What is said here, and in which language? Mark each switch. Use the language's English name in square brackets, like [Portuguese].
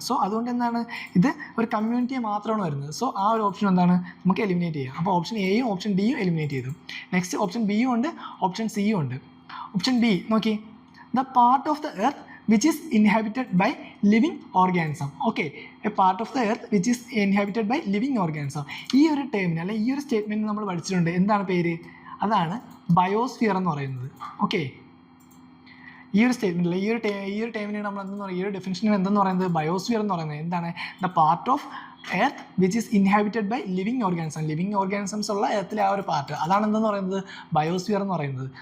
[Malayalam] So അതുകൊണ്ട് എന്താണ് ഇത് ഒരു കമ്മ്യൂണിറ്റിയെ മാത്രമാണ് വരുന്നത്. സോ ആ ഒരു ഓപ്ഷൻ എന്താണ് നമുക്ക് എലിമിനേറ്റ് ചെയ്യാം. അപ്പോൾ ഓപ്ഷൻ എയും ഓപ്ഷൻ ഡിയും എലിമിനേറ്റ് ചെയ്തു. നെക്സ്റ്റ് ഓപ്ഷൻ ബിയും ഉണ്ട്, ഓപ്ഷൻ സിയും ഉണ്ട്. ഓപ്ഷൻ ബി നോക്കി, [English] The part of the earth which is inhabited by living organism. Okay, a part of the earth which is inhabited by living organism. [Malayalam] ഈ ഒരു ടേമിന് അല്ലെങ്കിൽ ഈ ഒരു സ്റ്റേറ്റ്മെൻറ്റ് നമ്മൾ പഠിച്ചിട്ടുണ്ട്. എന്താണ് പേര്? അതാണ് ബയോസ്ഫിയർ എന്ന് പറയുന്നത്. ഓക്കെ, ഈ ഒരു സ്റ്റേറ്റ്മെൻറ്റിൽ ഈ ഒരു ടൈമിന് നമ്മൾ എന്തെന്ന് പറയുക, ഈ ഒരു ഡെഫിനിഷനിൽ എന്തെന്ന് പറയുന്നത് ബയോസ്ഫിയർ എന്ന് പറയുന്നത് എന്താണ്? [English] the part of earth which is inhabited by living organisms [Malayalam] ഉള്ള എർത്തിലെ ആ ഒരു പാർട്ട്, അതാണ് എന്തെന്ന് പറയുന്നത് ബയോസ്ഫിയർ എന്ന് പറയുന്നത്.